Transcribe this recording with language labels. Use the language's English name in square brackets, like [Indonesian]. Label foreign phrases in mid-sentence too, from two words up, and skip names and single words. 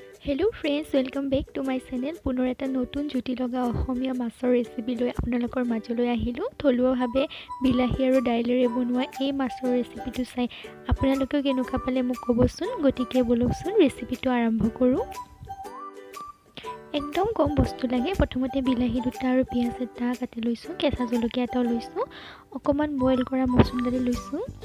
[English] hello friends welcome back to my channel [Assamese] पुনৰ এটা নতুন জুতি লগা অসমীয়া মাছৰ ৰেচিপি লৈ আপোনালোকৰ মাজলৈ আহিলোঁ থলুৱাভাৱে বিলাহী আৰু দাইলেৰে বনোৱা এই মাছৰ ৰেচিপিটো চাই আপোনালোকে কেনেকুৱা পালে মোক ক'বচোন গতিকে বলকচোন ৰেচিপিটো আৰম্ভ কৰোঁ একদম কম বস্তু লাগে প্ৰথমতে বিলাহী দুটা আৰু পিয়াজ এটা কাটি লৈছোঁ কেঁচা জলকীয়া এটা লৈছোঁ অকমান বইল কৰা মছলা দালি লৈছোঁ